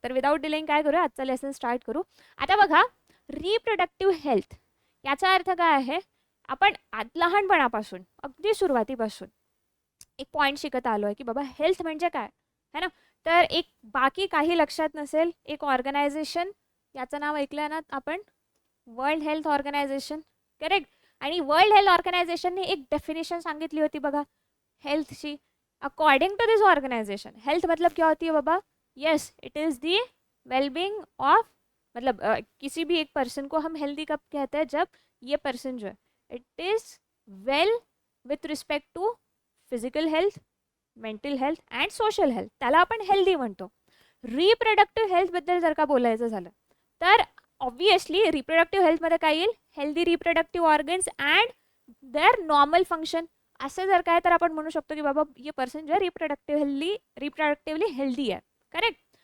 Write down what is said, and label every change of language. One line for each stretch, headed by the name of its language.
Marathi: तर without delaying काय करूया, आजचं लेसन स्टार्ट करू. आता बघा, रिप्रोडक्टिव्ह हेल्थ याचा अर्थ काय आहे, आपण लहानपणापासून अगदी सुरुवातीपासून एक पॉईंट शिकत आलो आहे की बाबा हेल्थ म्हणजे काय
Hindi: है ना.
Marathi: तर एक बाकी काही लक्षात नसेल, एक ऑर्गनायझेशन, याचं नाव ऐकलं ना आपण, वर्ल्ड हेल्थ ऑर्गनायझेशन. करेक्ट? आणि वर्ल्ड हेल्थ ऑर्गनायझेशनने एक डेफिनेशन सांगितली होती बघा हेल्थची.
English: according to this organisation health
Hindi: मतलब क्या होती है बाबा,
English: yes it is the wellbeing of,
Hindi: मतलब किसी भी एक पर्सन को हम हेल्दी कब कहते हैं, जब ये पर्सन जो है
English: it is well with respect to physical health, mental health and social health,
Marathi: त्याला आपण हेल्दी म्हणतो. रिप्रोडक्टिव्ह हेल्थबद्दल जर का बोलायचं झालं तर ऑब्वियसली रिप्रोडक्टिव्ह हेल्थमध्ये काय येईल,
English: Healthy reproductive organs and their normal function.
Marathi: असं जर काय तर आपण म्हणू शकतो की बाबा
Hindi: ये पर्सन जो है रिप्रोडक्टिवली हेल्दी है.
Marathi: करेक्ट?